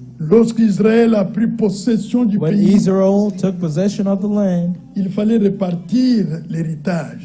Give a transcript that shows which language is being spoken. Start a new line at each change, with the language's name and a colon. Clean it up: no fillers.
French: Lorsqu'Israël a pris possession du
English: When
French: pays,
English: Israel took possession of the land,
French: il fallait répartir l'héritage.